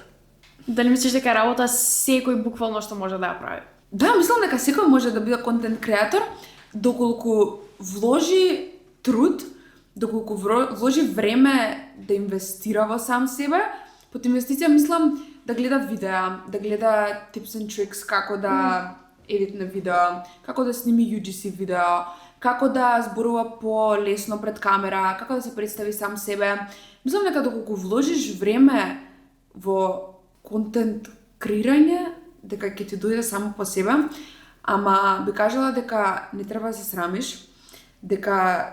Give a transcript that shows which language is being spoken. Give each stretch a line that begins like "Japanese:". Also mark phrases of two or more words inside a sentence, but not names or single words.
Macedonian: Дали мислиш дека работа секој буквално што може да ја прави? Да, мислам дека секој може да биде контент креатор, доколку вложи труд, доколку вложи време да инвестира во сам себе. Под инвестиција мислам да гледа видеа, да гледа
English: tips and tricks,
Macedonian: како да едитне видео, како да сними UGC видео, како да зборува по-лесно пред камера, како да се представи сам себе. Мислам дека доколку вложиш време во контент креирање, дека ќе ти дојде само по себе, ама би кажала дека не треба да се срамиш, дека